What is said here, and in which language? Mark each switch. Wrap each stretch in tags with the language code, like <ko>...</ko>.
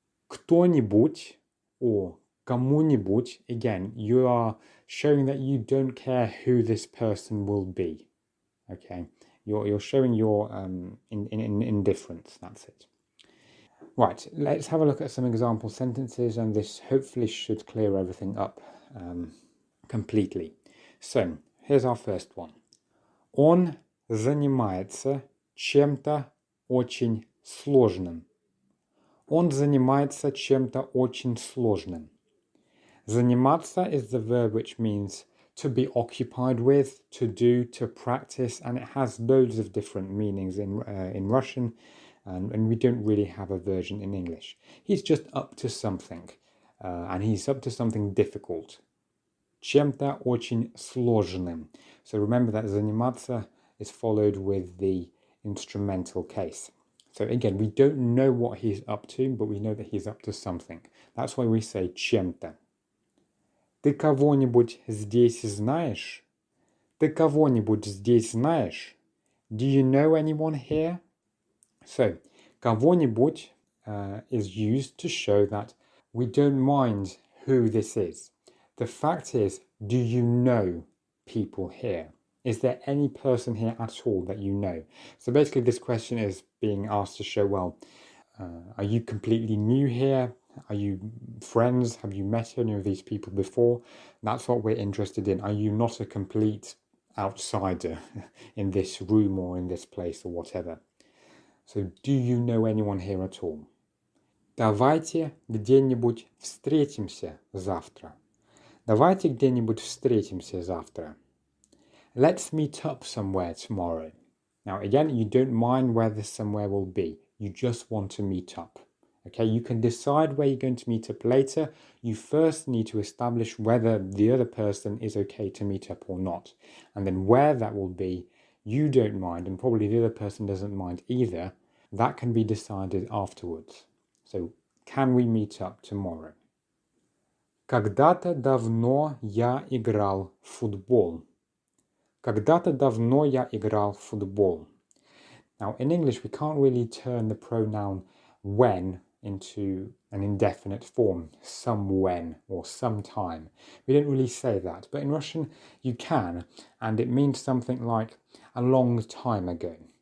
<en>Кто-нибудь or кому-нибудь, again, you are showing that you don't care who this person will be. Okay, you're showing your indifference. That's it. Right, let's have a look at some example sentences, and this hopefully should clear everything up completely. So, here's our first one.</en> <ru>Он занимается чем-то очень сложным. Он занимается чем-то очень сложным.</ru> <en>Заниматься is the verb which means to be occupied with, to do, to practice, and it has loads of different meanings in Russian, and we don't really have a version in English. He's just up to something, and he's up to something difficult.</en> <ru>Чем-то очень сложным.</ru> <en>So remember that заниматься is followed with the instrumental case. So again, we don't know what he's up to, but we know that he's up to something. That's why we say чем-то.</en> <ru>Ты кого-нибудь здесь знаешь? Ты кого-нибудь здесь знаешь?</ru> <en>Do you know anyone here? So, кого-нибудь is used to show that we don't mind who this is. The fact is, do you know people here? Is there any person here at all that you know? So basically this question is being asked to show, well, are you completely new here? Are you friends? Have you met any of these people before? That's what we're interested in. Are you not a complete outsider in this room or in this place or whatever? So, do you know anyone here at all?</en> <ru>Давайте где-нибудь встретимся завтра. Давайте где-нибудь встретимся завтра.</ru> <en>Let's meet up somewhere tomorrow. Now, again, you don't mind where this somewhere will be. You just want to meet up. Okay, you can decide where you're going to meet up later. You first need to establish whether the other person is okay to meet up or not. And then where that will be, you don't mind, and probably the other person doesn't mind either. That can be decided afterwards. So, can we meet up tomorrow?</en> <ru>Когда-то давно я играл в футбол. Когда-то давно я играл в футбол.</ru> <en>Now, in English, we can't really turn the pronoun when into an indefinite form, some when or sometime. We don't really say that, but in Russian you can, and it means something like a long time ago.</en>